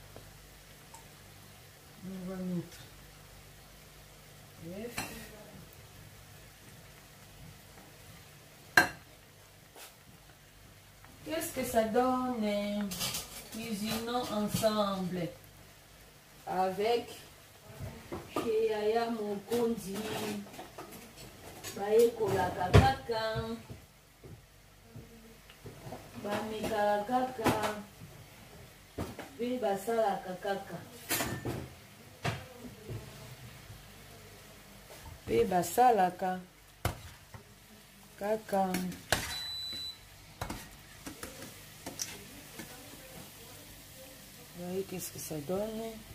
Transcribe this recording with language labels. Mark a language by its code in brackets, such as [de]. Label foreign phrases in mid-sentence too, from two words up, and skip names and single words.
[fr] On va mettre l'œuf. Qu'est-ce que ça donne cuisinons ensemble avec chez Yaya Mokondi [ln] bayekolaka kaka bamekaka kaka mpe basalaka kaka mpe basalaka kaka. [fr] Vous voyez qu'est-ce que ça donne?